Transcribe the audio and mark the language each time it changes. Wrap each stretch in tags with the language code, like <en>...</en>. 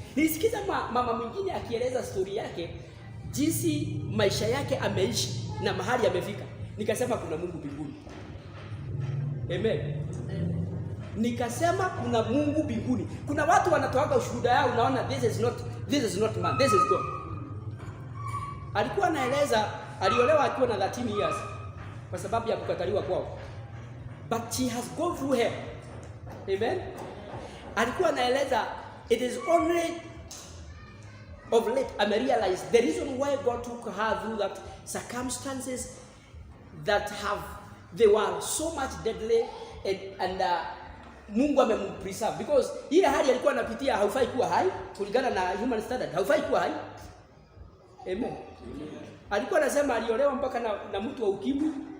<sw>Nilisikiza mama mwingine akieleza story yake, jinsi maisha yake ameishi na mahali amefika. Nikasema kuna Mungu mbinguni. Amen. Nikasema kuna Mungu mbinguni. Kuna watu wanatoaga ushuhuda yao, unaona</sw> <en>this is not man, this is God.</en> <sw>Alikuwa anaeleza aliolewa akiwa na</sw> <en>13 years</en> <sw>kwa sababu ya kukataliwa kwao.</sw> <en>But she has gone through hell. Amen.</en> <sw>Alikuwa anaeleza</sw> <en>it is only of late I realized the reason why God took her through that circumstances that they were so much deadly and</en> <sw>Mungu amempreserve,</sw> <en>because</en> <sw>ile hali alikuwa anapitia haufai kuwa hai kulingana na</sw> <en>human standard,</en> <sw>haufai kuwa hai. Amen. Alikuwa anasema aliolewa mpaka na mtu wa ukimwi.</sw>